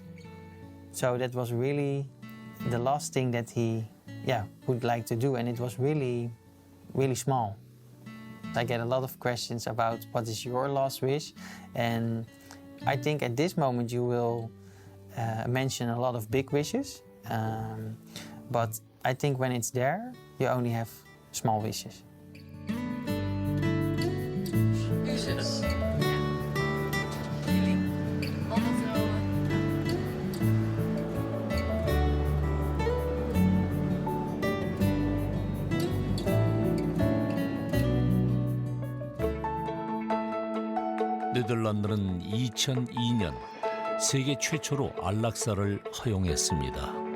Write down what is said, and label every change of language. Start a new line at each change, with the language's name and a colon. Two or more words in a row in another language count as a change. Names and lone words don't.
English: So that was really the last thing that he would like to do, and it was really, really small. I get a lot of questions about what is your last wish, and I think at this moment you will mention a lot of big wishes, but I think when it's there, you only have small wishes.
Dutch: Zus. Jullie. Alle vrouwen.
Korean: 네덜란드는 2002년 세계 최초로 안락사를 허용했습니다.